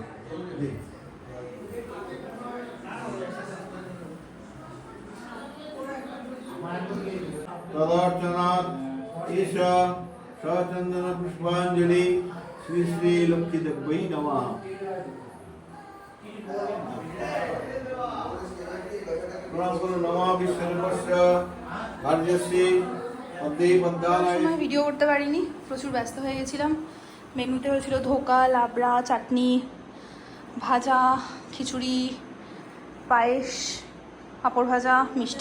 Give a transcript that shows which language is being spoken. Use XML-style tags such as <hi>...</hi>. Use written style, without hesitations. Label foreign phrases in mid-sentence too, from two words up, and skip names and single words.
<sa>तदर्चनात् ईश सचंदन पुष्पांजलि श्री श्री लक्ष्मी देवै नमः।</sa> <bn>সময় ভিডিও করতে পারিনি, প্রচুর ব্যস্ত হয়ে গেছিলাম। মেনুতে হয়েছিল ধোকা, লাবড়া, চাটনি, ভাজা, খিচুড়ি, পায়েস, পাঁপড় ভাজা, মিষ্টি।</bn>